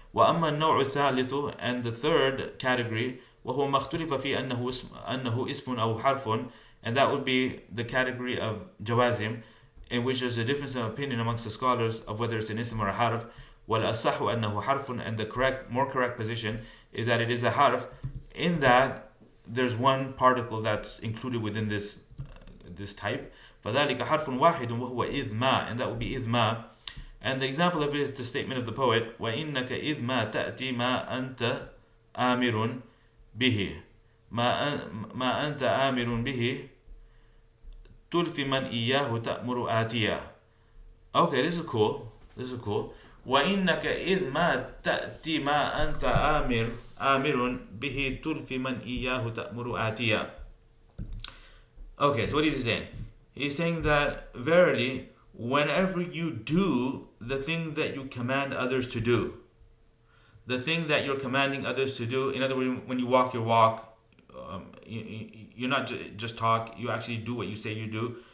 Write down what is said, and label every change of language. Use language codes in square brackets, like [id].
[ar] وأما النوع الثالث, [en] and the third category, [ar] وهو ما اختلف فيه أنه اسم أو حرف, [en] and that would be the category of jawazim, in which there's a difference of opinion amongst the scholars of whether it's an ism or a harf. [ar] والأصح أنه حرف, [en] and the more correct position is that it is a harf, in that there's one particle that's included within this type. [ar] فَذَلِكَ حَرْفٌ وَاحِدٌ وَهُوَ إِذْ مَا, [en] and that would be [ar] إِذْ مَا. [en] And the example of it is the statement of the poet, [ar] وَإِنَّكَ إِذْ مَا تَأْتِي مَا أَنْتَ آمِرٌ بِهِ ما أنت آمر به تلف من إياه تأمر آتيا. [en] Okay, this is cool. [ar] وإنك إذ ما تأتي ما أنت آمر به تلف من إياه تأمر آتيا. [en] Okay, so what is he saying? He's saying that verily, whenever you do the thing that you command others to do, the thing that you're commanding others to do, in other words, when you walk your walk, you're not just talk, you actually do what you say you do.